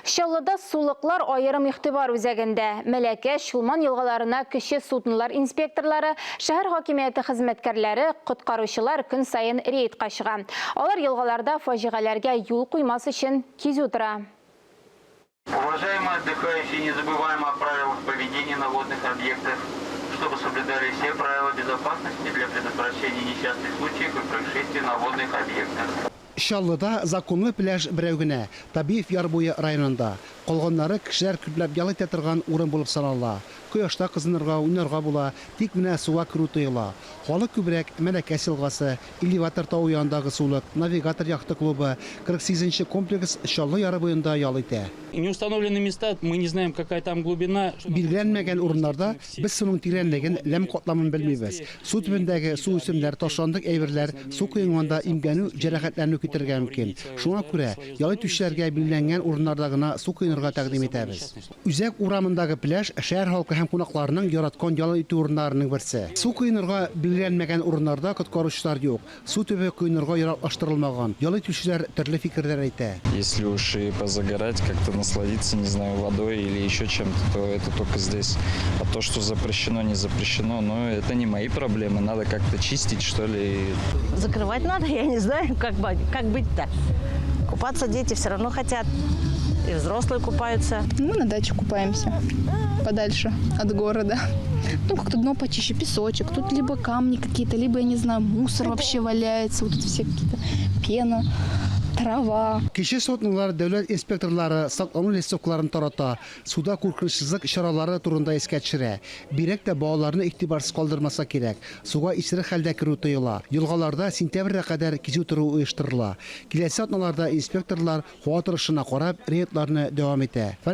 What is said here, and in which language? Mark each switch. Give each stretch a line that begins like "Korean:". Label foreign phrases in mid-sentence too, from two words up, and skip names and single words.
Tatar: Шаллыда сулыклар айырым ихтибар үзәгендә. Мәләкә, Шулман елгаларына кече суднолар инспекторлары, шәһәр хакимияте хезмәткәрләре, коткаручылар көн сайын рейдка чыга. Алар елгаларда фаҗигаләргә юл куймас өчен кизү тора.
Russian: Уважаемые отдыхающие, не забываем о правилах поведения на водных объектах, чтобы соблюдали все правила безопасности для предотвращения несчастных случаев и происшествий на водных объектах.
Tatar: Шаллыда законлы пляж берәү генә, Табиев Ярбуе районында. Калганнары кешеләр күпләп ял итә торган урын булып санала. Кояшта кызынырга, уйнарга була, тик менә суга керү тыела. Халык күбрәк Мәләкә елгасы, Элеватор тау янындагы сулык, Навигатор яхта клубы, 48-нче комплекс Шаллы яры буенда ял итә.
Russian: Неустановленные места, мы не знаем, какая там глубина.
Tatar: Билгеләнмәгән урыннарда без суның тирәнлеген, ләм катламын белмибез. Су төбендәге су үсемләр, ташландык әйберләр су коенганда имгәнү, җәрәхәтләнү китергә мөмкин. Шуңа күрә ял итүчеләргә билгеләнгән урыннарда гына су коенырга тәкъдим итәбез. Үзәк урамындагы пляж шәһәр халкы һәм кунакларының яраткан ял итү урыннарының берсе. Су коенырга билгеләнмәгән урыннарда коткаручылар юк. Су төбе коенырга яраклаштырылмаган. Ял итүчеләр төрле фикерләр әйтә.
Russian: Если уж и позагорать, как-то насладиться, не знаю, водой или еще чем-то, то это только здесь. А то, что запрещено, не запрещено, но это не мои проблемы. Надо как-то чистить, что ли. Закрывать надо, я не знаю, как быть-то. Купаться дети все равно хотят. И взрослые купаются. Мы на даче купаемся, подальше от города. Ну, как-то дно почище, песочек. Тут либо камни какие-то, либо, я не знаю, мусор вообще валяется. Вот тут все какие-то пена, трава.
Tatar: Кече сотнылар дәүләт инспекторлары саклану листовкаларын тарата, суда куркынычсызлык чаралары турында искә төшерә. Бирәк тә балаларны игътибарсыз калдырмаса кирәк. Суга исерек хәлдә керү тыела. Елгаларда сентябрьгә кадәр кизү тору оештырыла. Киләсе атналарда инспекторлар һава торышына карап рейдларны дәвам итә.